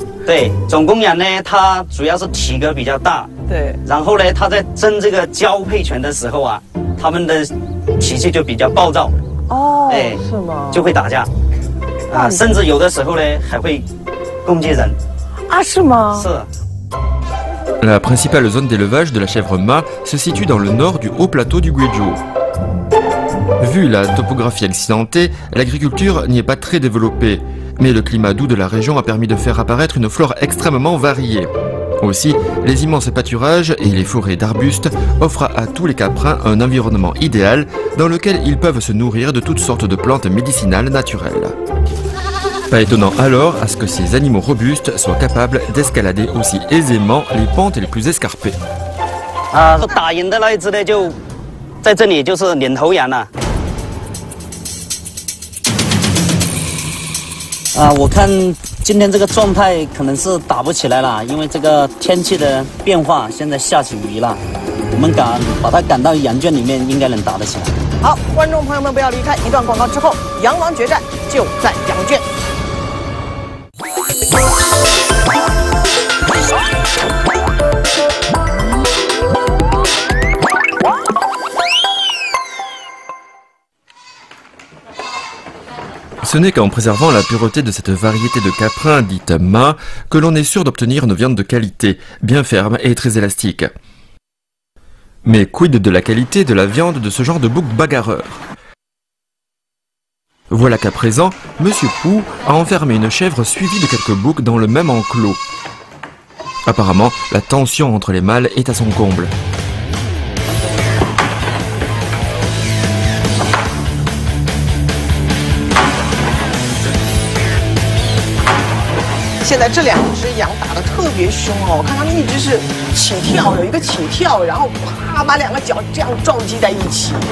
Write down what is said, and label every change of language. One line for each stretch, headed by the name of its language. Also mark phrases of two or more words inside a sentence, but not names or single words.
Chinese: 对，种公羊呢，它主要是体格比较大。对。然后呢，他在争这个交配权的时候啊，他们的脾气就比较暴躁。哦，是吗？就会打架。啊，甚至有的时候呢，还会攻击人。啊，是吗？是。
French: La principale zone d'élevage de la chèvre mât se situe dans le nord du haut plateau du Guizhou. Vu la topographie accidentée, l'agriculture n'y est pas très développée, mais le climat doux de la région a permis de faire apparaître une flore extrêmement variée. Aussi, les immenses pâturages et les forêts d'arbustes offrent à tous les caprins un environnement idéal dans lequel ils peuvent se nourrir de toutes sortes de plantes médicinales naturelles. Pas étonnant alors à ce que ces animaux robustes soient capables d'escalader aussi aisément les pentes les plus escarpées.
Chinese: 打赢的那一只呢，就在这里，就是领头羊了。我看今天这个状态可能是打不起来了，因为这个天气的变化，现在下起雨了。我们把它赶到羊圈里面，应该能打得起来。好，观众朋友们不要离开，一段广告之后，羊王决战就在羊圈。
French: Ce n'est qu'en préservant la pureté de cette variété de caprins dite mât que l'on est sûr d'obtenir une viande de qualité, bien ferme et très élastique. Mais quid de la qualité de la viande de ce genre de bouc bagarreur? Voilà qu'à présent, Monsieur Pou a enfermé une chèvre suivie de quelques boucs dans le même enclos. Apparemment, la tension entre les mâles est à son comble.
Chinese: 现在这两只羊打得特别凶哦，我看它们一直是起跳，有一个起跳，然后啪把两个脚这样撞击在一起。